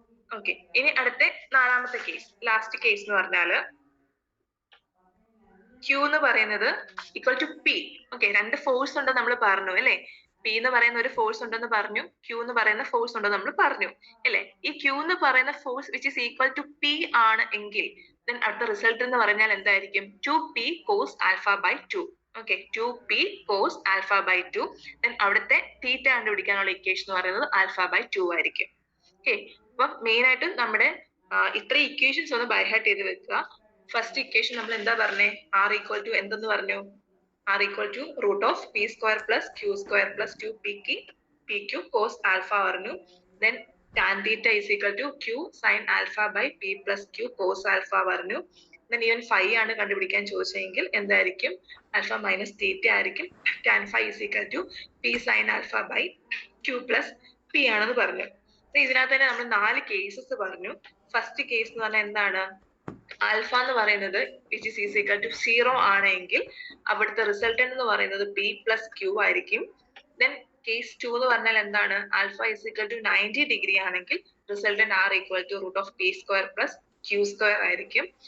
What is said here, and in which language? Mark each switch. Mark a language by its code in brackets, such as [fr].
[ml] Okay, ഇനി അടുത്ത നാലാമത്തെ കേസ്, ലാസ്റ്റ് കേസ് എന്ന് പറഞ്ഞാല് Q എന്ന് പറയുന്നത് ഈക്വൽ ടു P. ഓക്കെ, രണ്ട് ഫോഴ്സ് ഉണ്ടെന്ന് നമ്മൾ പറഞ്ഞു അല്ലെ. P എന്ന് പറയുന്ന ഒരു ഫോഴ്സ് ഉണ്ടെന്ന് പറഞ്ഞു, Q എന്ന് പറയുന്ന ഫോഴ്സ് ഉണ്ടെന്ന് നമ്മൾ പറഞ്ഞു അല്ലെ. ഈ Q എന്ന് പറയുന്ന force which is equal to P ആണ് എങ്കിൽ then അടുത്ത റിസൾട്ട് എന്ന് പറഞ്ഞാൽ എന്തായിരിക്കും, 2P cos alpha by 2. [en] ഓക്കെ, 2P cos alpha by 2. [ml] then അവിടുത്തെ തീറ്റ കണ്ടുപിടിക്കാനുള്ള ഇക്വേഷൻ എന്ന് പറയുന്നത് ആൽഫ ബൈ 2 ആയിരിക്കും. ഓക്കെ, അപ്പം മെയിൻ ആയിട്ട് നമ്മുടെ ഇത്ര ഇക്വേഷൻസ് ഒന്ന് ബൈ ഹാർട്ട് ചെയ്ത് വെക്കുക. ഫസ്റ്റ് ഇക്വേഷൻ നമ്മൾ എന്താ പറഞ്ഞേ, [en] R equal to [ml] എന്തെന്ന് പറഞ്ഞു, [en] R equal to root of P square plus Q square plus 2PQ cos alpha പറഞ്ഞു. then tan theta is equal to Q sin alpha by P plus Q cos alpha [ml] പറഞ്ഞു. then even phi ആണ് കണ്ടുപിടിക്കാൻ ചോദിച്ചെങ്കിൽ എന്തായിരിക്കും, alpha minus theta ആയിരിക്കും. [en] tan phi is equal to P sin alpha by Q plus P [ml] ആണെന്ന് പറഞ്ഞു. ഇതിനകത്ത് തന്നെ നമ്മൾ 4 കേസസ് പറഞ്ഞു. ഫസ്റ്റ് കേസ് എന്ന് പറഞ്ഞാൽ എന്താണ്, ആൽഫ എന്ന് പറയുന്നത് which is is equal to 0 ആണെങ്കിൽ അവിടുത്തെ റിസൾട്ടന്റ് എന്ന് പറയുന്നത് P പ്ലസ് Q ആയിരിക്കും. then കേസ് 2 എന്ന് പറഞ്ഞാൽ എന്താണ്, alpha is equal to 90 degree ആണെങ്കിൽ resultant R equal to root of P square plus Q square ആയിരിക്കും.